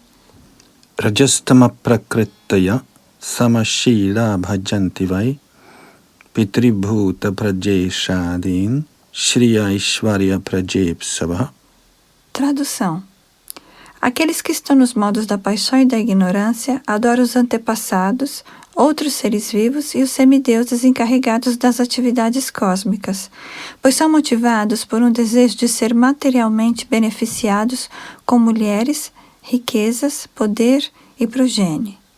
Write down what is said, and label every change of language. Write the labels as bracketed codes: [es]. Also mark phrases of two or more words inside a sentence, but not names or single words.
[sa] रजस्तमःप्रकृतयः समशीला भजन्ति वै पितृभूतप्रजेशादीन् श्रियैश्वर्यप्रजेप्सवः. [pt] Tradução. Aqueles que estão nos modos da paixão e da ignorância adoram os antepassados, outros seres vivos e os semideuses encarregados das atividades cósmicas, pois são motivados por um desejo de ser materialmente beneficiados com mulheres, riquezas, poder e progenie.